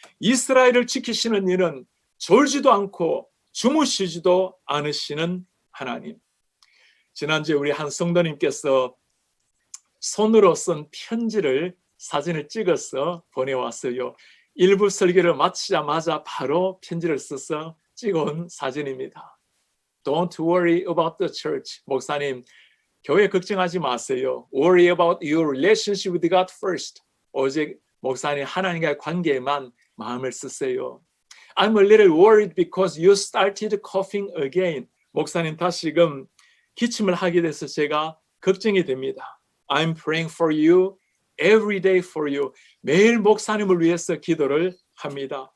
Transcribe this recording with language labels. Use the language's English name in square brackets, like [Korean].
[Korean] 이스라엘을 지키시는 이는 졸지도 않고 주무시지도 않으시는 하나님. 지난주에 우리 한 성도님께서 손으로 쓴 편지를 사진을 찍어서 보내왔어요. 일부 설교를 마치자마자 바로 편지를 써서 찍어온 사진입니다. [English] Don't worry about the church. [Korean] 목사님, 교회 걱정하지 마세요. [English] Worry about your relationship with God first. [Korean] 오직 목사님 하나님과의 관계에만 마음을 쓰세요. [English] I'm a little worried because you started coughing again. [Korean] 목사님 다시금 기침을 하게 돼서 제가 걱정이 됩니다. [English] I'm praying for you. Every day for you. [Korean] 매일 목사님을 위해서 기도를 합니다.